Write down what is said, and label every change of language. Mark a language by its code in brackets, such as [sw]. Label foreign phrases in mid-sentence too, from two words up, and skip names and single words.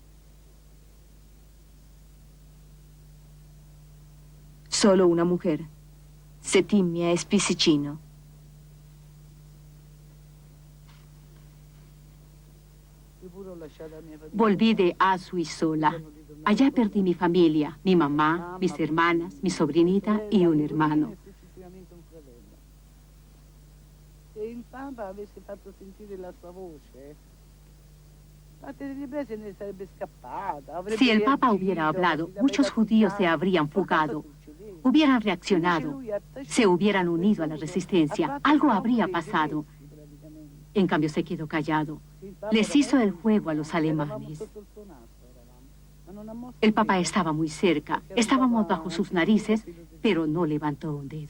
[es] Solo una mujer, Settimia Spicicino. Volví de Auschwitz sola. Allá perdí mi familia, mi mamá, mis hermanas, mi sobrinita y un hermano. [it] Il Papa avesse fatto sentire la sua voce, [es] si el Papa hubiera hablado, muchos judíos se habrían fugado, hubieran reaccionado, se hubieran unido a la resistencia, algo habría pasado. En cambio se quedó callado. Les hizo el juego a los alemanes. El Papa estaba muy cerca, estábamos bajo sus narices, pero no levantó un dedo.